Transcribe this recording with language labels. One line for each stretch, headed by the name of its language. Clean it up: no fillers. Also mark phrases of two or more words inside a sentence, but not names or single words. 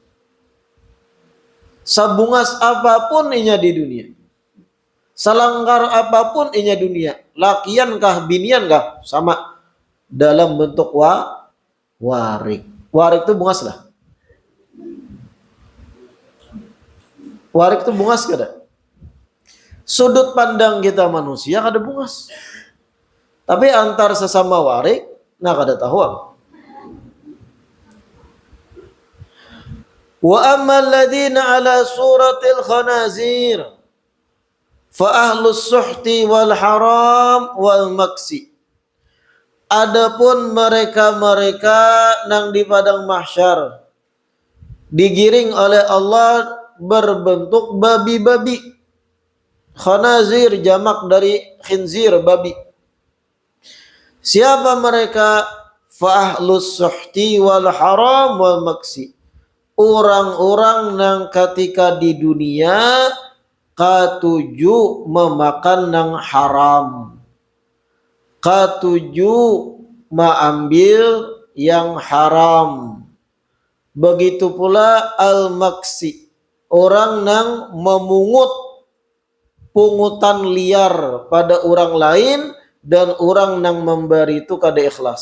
Banjar: Sabungas apapun inya di dunia, selangkar apapun inya dunia, lakian kah binian kah, sama dalam bentuk warik. Warik itu bungas lah. Warik itu bungas kada? Sudut pandang kita manusia kada bungas. Tapi antar sesama warik, nah kada tahuan.
Arabic: وأما الذين على صورة الخنازير فأهل السحت والحرام والمكس.
Banjar: Adapun mereka-mereka nang di padang mahsyar digiring oleh Allah berbentuk babi-babi. Khanazir jamak dari khinzir, babi. Siapa mereka?
Arabic: فأهل السحت والحرام والمكس.
Banjar: Orang-orang nang ketika di dunia katuju memakan nang haram, katuju mengambil yang haram. Begitu pula al-maksi, orang nang memungut pungutan liar pada orang lain dan orang nang memberi itu kada ikhlas.